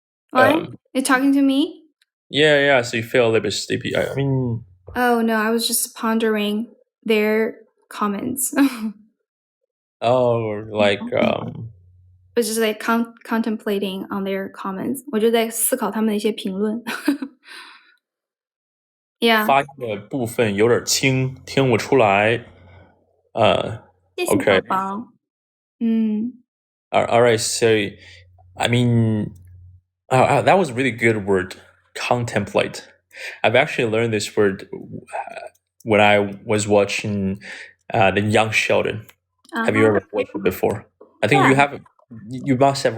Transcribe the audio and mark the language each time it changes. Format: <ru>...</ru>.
<en>What? You're talking to me? Yeah. So you feel a little bit sleepy. I mean. Oh no, I was just pondering their comments. Oh, like was just like contemplating on their comments.</en> <zh>我就在思考他们的一些评论。</zh> <en>Yeah.</en> <zh>发音的部分有点轻，听不出来。谢谢宝宝。</zh> <en>All right. So, I mean, that was a really good word, contemplate. I've actually learned this word when I was watching the Young Sheldon. Have you ever watched it before? I think you have. You must have.</en>